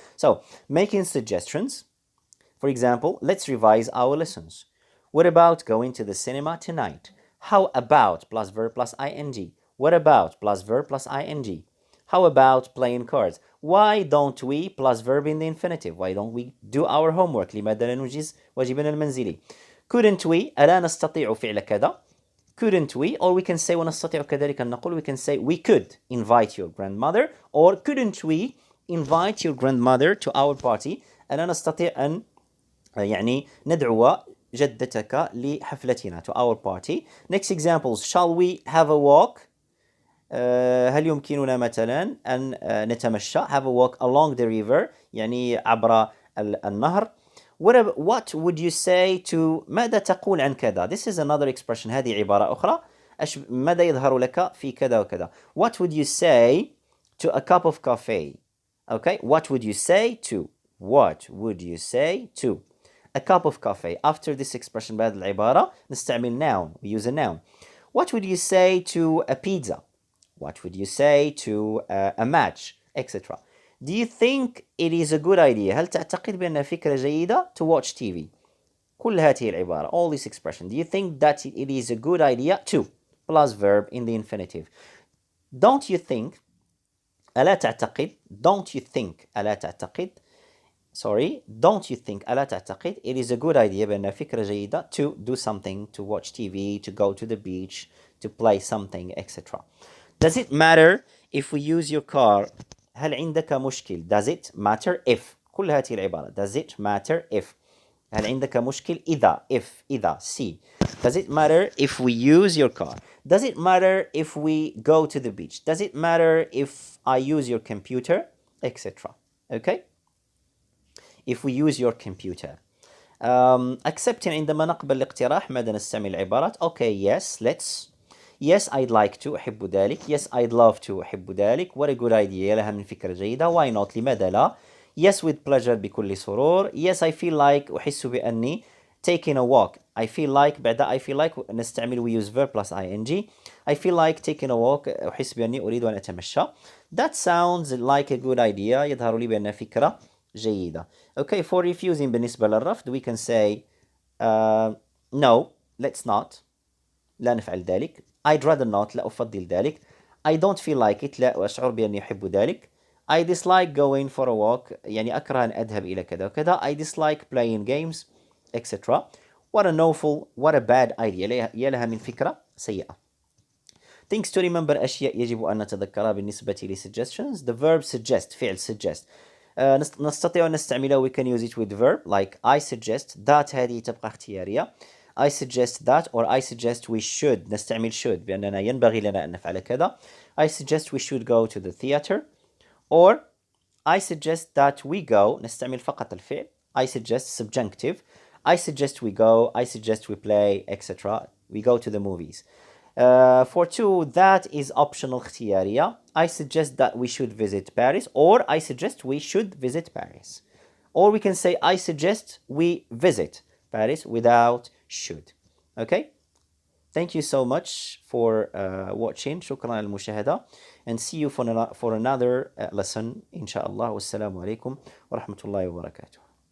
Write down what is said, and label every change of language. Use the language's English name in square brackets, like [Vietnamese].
[English] So making suggestions, for example, let's revise our lessons. What about going to the cinema tonight? How about plus verb plus ing? What about plus verb plus ing? How about playing cards? Why don't we plus verb in the infinitive? Why don't we do our homework? [Arabic] لماذا لا ننجز واجبنا المنزلي? [English] Couldn't we? [Arabic] ألا نستطيع فعل كذا? [English] Couldn't we? Or we can say [Arabic] ونستطيع كذلك أن نقول, [English] we can say we could invite your grandmother, or couldn't we invite your grandmother to our party? [Arabic] ألا نستطيع أن يعني ندعو جدتك لحفلتنا, [English] to our party. Next examples, shall we have a walk? [Arabic] هل يمكننا مثلا أن نتمشى, [English] have a walk along the river, [Arabic] يعني عبر النهر. [English] What would you say to [Arabic] ماذا تقول عن كذا? [English] This is another expression, [Arabic] هذه عبارة أخرى. ماذا يظهر لك في كذا وكذا? [English] What would you say to a cup of coffee? Okay, what would you say to? What would you say to a cup of coffee? After this expression [Arabic] بهذه العبارة نستعمل [English] noun, we use a noun. What would you say to a pizza? What would you say to a match, etc. Do you think it is a good idea? [Arabic] هل تعتقد بأنها فكرة جيدة [English] to watch TV? [Arabic] كل هذه العبارة, [English] all this expression. Do you think that it is a good idea to plus verb in the infinitive? Don't you think? [Arabic] ألا تعتقد? [English] Don't you think? ألا تعتقد? Sorry, don't you think? [Arabic] ألا تعتقد? [English] It is a good idea [Arabic] بأنها فكرة جيدة [English] to do something, to watch TV, to go to the beach, to play something, etc. Does it matter if we use your car? [Arabic] هل عندك مشكل? [English] Does it matter if? [Arabic] كل هذه العبارة. [English] Does it matter if? [Arabic] هل عندك مشكل إذا? [English] If إذا C. Does it matter if we use your car? Does it matter if we go to the beach? Does it matter if I use your computer? Etc. Okay? If we use your computer. [Arabic] Accepting عندما نقبل الاقتراح ماذا نستعمل العبارات? [English] Okay, yes, let's. Yes, I'd like to. [Arabic] أحب ذلك. [English] Yes, I'd love to. أحب ذلك. What a good idea. [Arabic] لها من فكرة جيدة. [English] Why not? [Arabic] لماذا لا? [English] Yes, with pleasure. [Arabic] بكل سرور. [English] Yes, I feel like. [Arabic] أحس بأني [English] taking a walk. I feel like بعد I feel like [Arabic] نستعمل [English] we use verb plus ing. I feel like taking a walk. [Arabic] أحس بأني أريد أن أتمشى. [English] That sounds like a good idea. [Arabic] يظهر لي بأنها فكرة جيدة. [English] Okay, for refusing [Arabic] بالنسبة للرفض [English] we can say no, let's not. [Arabic] لا نفعل ذلك. [English] I'd rather not. [Arabic] لا أفضل ذلك. [English] I don't feel like it. [Arabic] لا أشعر بأني أحب ذلك. [English] I dislike going for a walk. [Arabic] يعني أكره أن أذهب إلى كذا وكذا. [English] I dislike playing games, etc. What an awful, what a bad idea. [Arabic] يا لها من فكرة سيئة. [English] Things to remember, [Arabic] أشياء يجب أن نتذكرها بالنسبة ل suggestions. [English] The verb suggest, فعل suggest. [Arabic] نستطيع أن نستعمله. [English] We can use it with verb like I suggest that. [Arabic] هذه تبقى اختيارية. [English] I suggest that, or I suggest we should. [Arabic] نستعمل should بأننا ينبغي لنا أن نفعل كذا. [English] I suggest we should go to the theater, or I suggest that we go. [Arabic] نستعمل فقط الفعل. [English] I suggest subjunctive. I suggest we go. I suggest we play, etc. We go to the movies. For two, that is optional [Arabic] اختيارية. [English] I suggest that we should visit Paris, or I suggest we should visit Paris. Or we can say I suggest we visit Paris without should. Okay? Thank you so much for watching. [Arabic] شكرا للمشاهدة. [English] And see you for another lesson [Arabic] إن شاء الله. والسلام عليكم ورحمة الله وبركاته.